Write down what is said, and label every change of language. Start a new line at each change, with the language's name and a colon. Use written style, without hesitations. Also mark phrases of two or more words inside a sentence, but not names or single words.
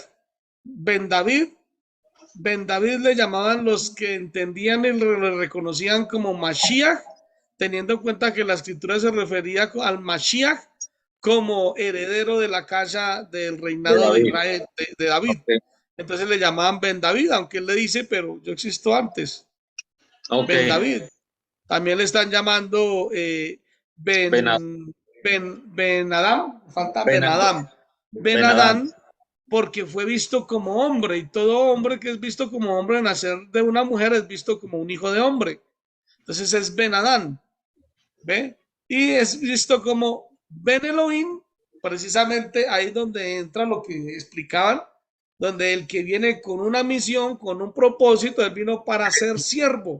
Spanish: Ben David, Ben David le llamaban los que entendían y le reconocían como Mashiach, teniendo en cuenta que la escritura se refería al Mashiach como heredero de la casa del De reinado de David. Israel, de David. Ok. Entonces le llamaban Ben David, aunque él le dice, pero yo existo antes. Ok. Ben David. También le están llamando Ben,
Hebrew: Ben Adam, falta
Spanish: ben,
Hebrew: Ben Adam. Ben Ben Adán.
Spanish: Adán, porque fue visto como hombre, y todo hombre que es visto como hombre, nacer de una mujer es visto como un hijo de hombre. Entonces es
Hebrew: Ben Adán,
Spanish: ¿ve? Y es visto como
Hebrew: Ben Elohim,
Spanish: precisamente ahí donde entra lo que explicaban, donde el que viene con una misión, con un propósito, él vino para ser siervo,